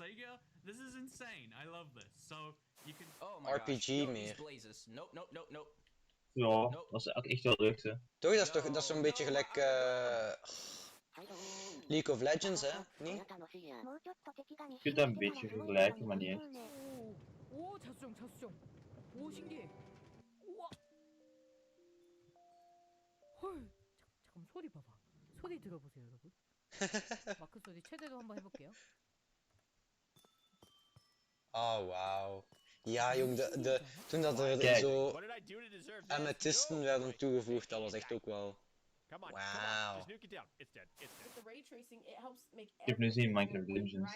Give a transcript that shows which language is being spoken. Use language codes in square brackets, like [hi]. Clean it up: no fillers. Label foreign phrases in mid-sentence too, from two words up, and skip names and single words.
[nl] RPG meer. Ja, dat is ook echt wel leuk, hè. Toch, dat is zo'n beetje gelijk League of Legends, hè? Niet? Je kunt dat een beetje vergelijken, maar niet echt. [ko] 오, 자수정, 자수정. 오, 신기해. 우와. 헐, 잠깐 소리 봐봐. 소리 들어보세요, 여러분. 마크 소리 최대로 한번 해볼게요. [nl] Oh, wauw. Ja, jong, toen dat er Kijk. zo amethysten werden toegevoegd, dat was echt ook wel... Wauw. Ik heb nu zien Minecraft Dungeons.